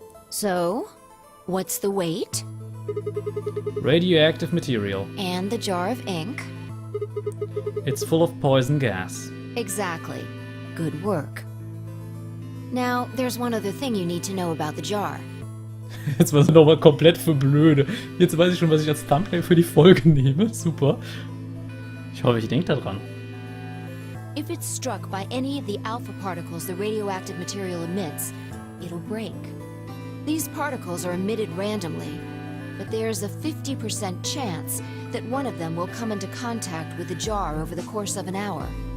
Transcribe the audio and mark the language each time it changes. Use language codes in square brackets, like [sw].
[en] So, what's the weight? Radioactive material. And the jar of ink? It's full of poison gas. Exactly. Good work. Now, there's one other thing you need to know about the jar. [de] Jetzt war sie nochmal komplett für blöde. Jetzt weiß ich schon, was ich als Thumbnail für die Folge nehme. Super. Ich hoffe, ich denke da dran. [en] If it's struck by any of the alpha particles the radioactive material emits, it'll break. These particles are emitted randomly. but there's a 50% chance that one of them will come into contact with the jar over the course of an hour.